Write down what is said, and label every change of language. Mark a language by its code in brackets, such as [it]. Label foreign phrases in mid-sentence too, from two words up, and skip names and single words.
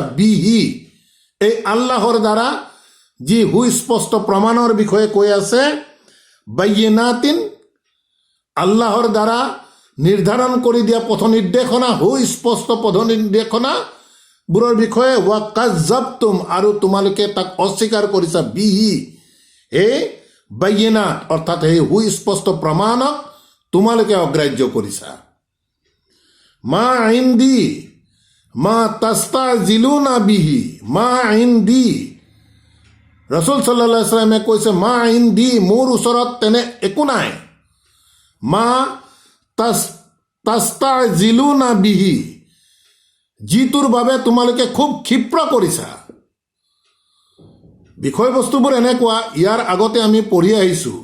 [as] বিহি, এই আল্লাহৰ দ্বাৰা যি সুস্পষ্ট প্ৰমাণৰ বিষয়ে কৈ আছে, বাইয়িনাতিন, আল্লাহৰ দ্বাৰা নিৰ্ধাৰণ কৰি দিয়া পথ নিৰ্দেশনা, সুস্পষ্ট পথ নিৰ্দেশনাবোৰৰ বিষয়ে, [ar] وكذبتم, [as] আৰু তোমালোকে তাক অস্বীকাৰ কৰিছা, বিহি, এই বাইয়িনাত, অৰ্থাৎ সেই সুস্পষ্ট প্ৰমাণক তোমালোকে অগ্ৰাহ্য কৰিছা। [ar] ما عندي ما تستعجلون به ما عندي, [as] ৰসুল [ar] صلى الله عليه وسلم [as] কৈছে, [ar] ما عندي, [as] মোৰ ওচৰত তেনে একো নাই, [ar] ما تستعجلون به, [as] যিটোৰ বাবে তোমালোকে খুব ক্ষিপ্ৰ কৰিছা। বিষয়বস্তুবোৰ এনেকুৱা, ইয়াৰ আগতে আমি পঢ়ি আহিছোঁ।